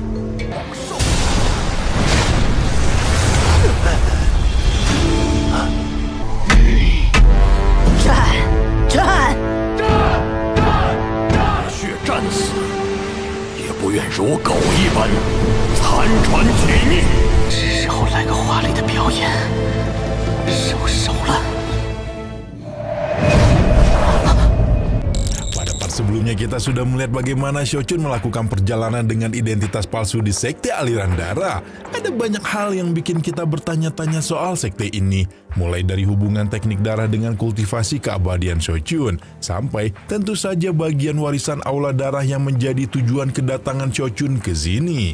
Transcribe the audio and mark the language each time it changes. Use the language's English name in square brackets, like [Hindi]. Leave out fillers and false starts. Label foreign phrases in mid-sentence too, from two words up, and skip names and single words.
[Chinese] 战！热血战死，也不愿如狗一般残喘体命。是时候来个华丽的表演，收手了。 [Indonesian] Sebelumnya kita sudah melihat bagaimana Shochun melakukan perjalanan dengan identitas palsu di sekte aliran darah. Ada banyak hal yang bikin kita bertanya-tanya soal sekte ini. Mulai dari hubungan teknik darah dengan kultivasi keabadian Shochun, sampai tentu saja bagian warisan aula darah yang menjadi tujuan kedatangan Shochun ke sini.